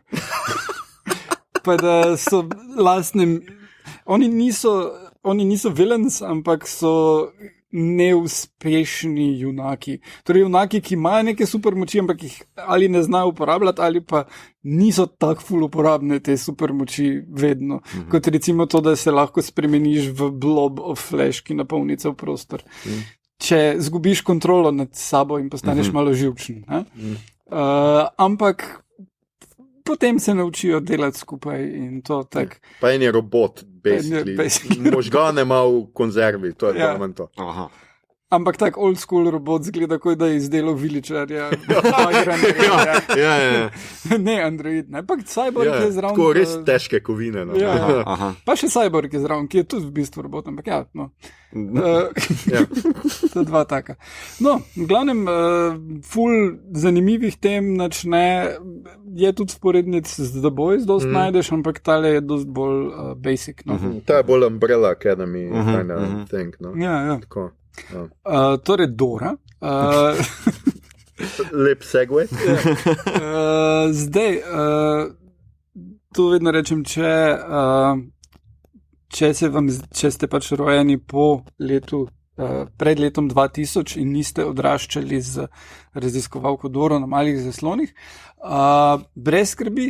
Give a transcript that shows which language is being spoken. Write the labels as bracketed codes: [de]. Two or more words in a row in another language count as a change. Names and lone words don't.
[sl] Pa da so lastne, oni niso villains, ampak so neuspešni junaki. Torej junaki, ki imajo neke supermoči, ampak jih ali ne znajo uporabljati, ali pa niso tako ful uporabne te supermoči vedno. Kot recimo to, da se lahko spremeniš v [en] blob of flesh, [sl] ki napolni cel prostor. Če zgubiš kontrolo nad sabo in postaneš malo živčen. Ampak potem se naučijo delati skupaj in to tako. Pa en je robot, basically. Možgane ima v konzervi, to je manj to. Aha. Ampak tak [en] old school [sl] robot zgleda, kot da je izdelal viličarja. Ne android, ne, pa cyborg je zraven. Tako res težke kovine. No. Pa še cyborg je zraven, ki je tudi v bistvu robot, ampak ja, no. To dva taka. No, v glavnem, ful zanimivih tem načne, je tudi sporednic z The Boys, dost najdeš, ampak tale je dost bolj basic. No. Ta je bolj Umbrella Academy [en] kind of thing. [sl] No. Ja. Tako. Torej Dora. Lep segue. Zdaj, to vedno rečem, če ste pač rojeni po letu, pred letom 2000 in niste odraščali z raziskovalko Doro na malih zaslonih, brez skrbi.